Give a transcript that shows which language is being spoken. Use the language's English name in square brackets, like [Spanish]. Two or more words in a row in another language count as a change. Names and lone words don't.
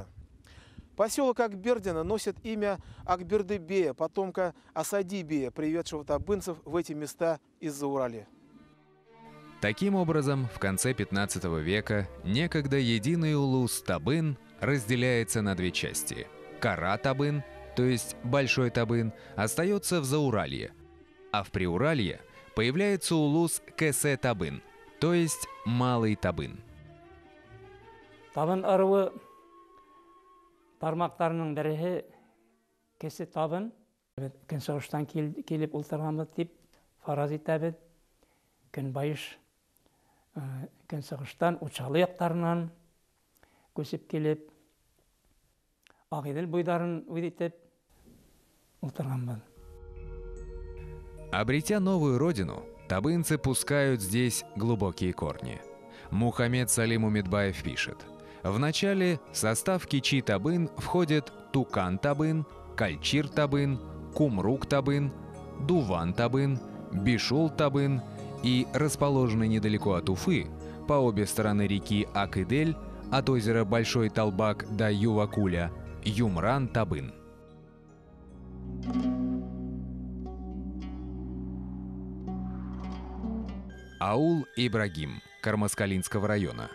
[Russian] Поселок Акбердина носит имя Акберды-бея, потомка Асади-бея, приведшего табынцев в эти места из Зауралья. Таким образом, в конце 15 века некогда единый улус Табын разделяется на две части. Кара-Табын, то есть Большой Табын, остается в Зауралье, а в Приуралье появляется улус Кесе-Табын, то есть Малый Табын. [Bashkir] Табын ырыуы тармақтарының бірі Кесе-Табын. Көнсығыштан келіп ұлтырғанбыз деп фараз етәбіз. Көнбайыш Көнсығыштан Учалы яқтарынан көсіп келіп, Ағиділ бойдарын өйдетіп ұлтырғанбыз. [Russian] Обретя новую родину, табынцы пускают здесь глубокие корни. Мухаммед Салим Умидбаев пишет: вначале в состав Кичи-Табын входят Тукан-Табын, Кальчир-Табын, Кумрук-Табын, Дуван-Табын, Бишул-Табын и расположенный недалеко от Уфы, по обе стороны реки Акидель, от озера Большой Талбак до Ювакуля, Юмран-Табын. Аул Ибрагим Кармаскалинского района.